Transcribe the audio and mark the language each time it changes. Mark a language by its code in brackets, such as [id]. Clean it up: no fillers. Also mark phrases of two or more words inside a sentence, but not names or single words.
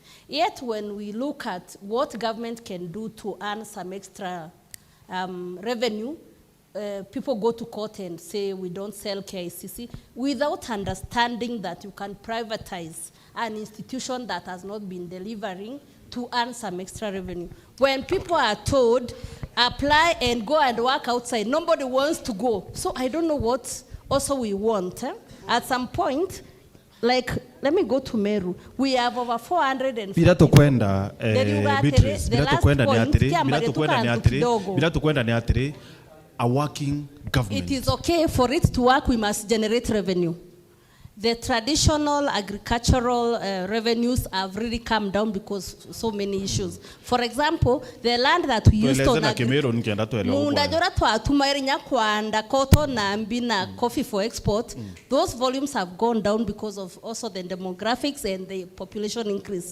[en] Yet when we look at what government can do to earn some extra revenue, people go to court and say we don't sell KICC without understanding that you can privatize an institution that has not been delivering to earn some extra revenue. When people are told, apply and go and work outside, nobody wants to go. So I don't know what also we want. At some point, like, let me go to Meru. We have over 450. [mer] Bila tukwenda Beatrice, bila tukwenda ni atiri, [en] a working government. It is okay for it to work, we must generate revenue. The traditional agricultural revenues have really come down because so many issues. For example, the land that we used to coffee for export, those volumes have gone down because of also the demographics and the population increase.